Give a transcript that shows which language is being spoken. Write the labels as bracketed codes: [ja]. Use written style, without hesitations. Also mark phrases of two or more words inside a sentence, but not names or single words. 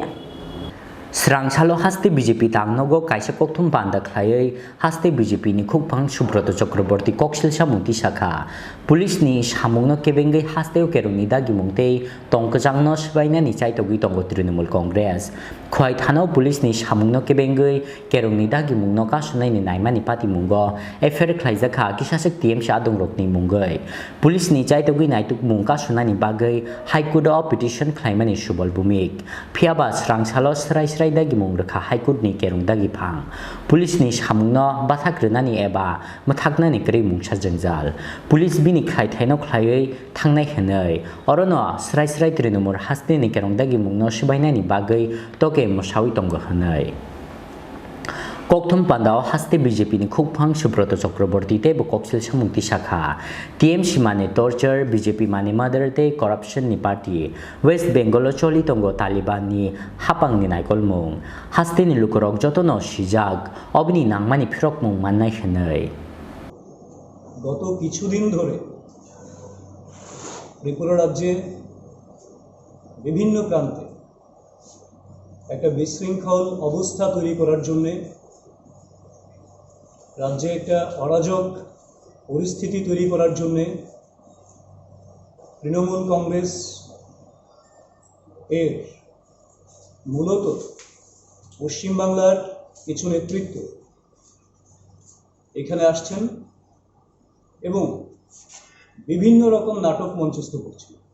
[trp] Srang salo Haste BJP tangnogo kaisa koktum panda khlai Haste BJP ni khokphang Subrata Chakraborty koksil samungti sakha Police ni samungno kebengai Haste keruni dagi mungtei tongkajangno sbaina ni chaitogi tongo Trinamool Congress khwai thano police ni samungno kebengai keruni dagi mungno kasunai ni naimani pati mungo affair khlaijaka kisasek TMC adongrokni mungai police ni chaitogi naituk mung kasunani bagai [en] high court of petition [trp] khlaimani subal bumik phiaba srang salo srai dagi mung rakha [en] high court [trp] ni kerung dagi phang police ni samungno bathakrunani eba mathaknani kri mungsa jangjal police bini khai thaino khlaioi thangnai henai orono srai Trinamool Haste ni kerung dagi mungno sbainani bagai toke mosawi tongo hanai kokthum pandao Haste BJP ni khokphang Subrata Chakraborty te bo koksil samungti sakha TMC mane torture BJP mane mother te corruption ni party West Bengal choli tongo Taliban ni hapang ni naikolmung Haste ni lukorok jotono sijak obni nangmani phirok mung mannai henai [bn] গত কিছুদিন ধরে ত্রিপুরা রাজ্যে বিভিন্ন প্রান্তে একটা বিশৃঙ্খল অবস্থা তৈরি করার জন্য রাজ্যে একটা অরাজক পরিস্থিতি তৈরি করার জন্য তৃণমূল কংগ্রেস এর মূলত পশ্চিমবাংলার কিছু নেতৃত্ব এখানে আসছেন এবং বিভিন্ন রকম নাটক মঞ্চস্থ করছে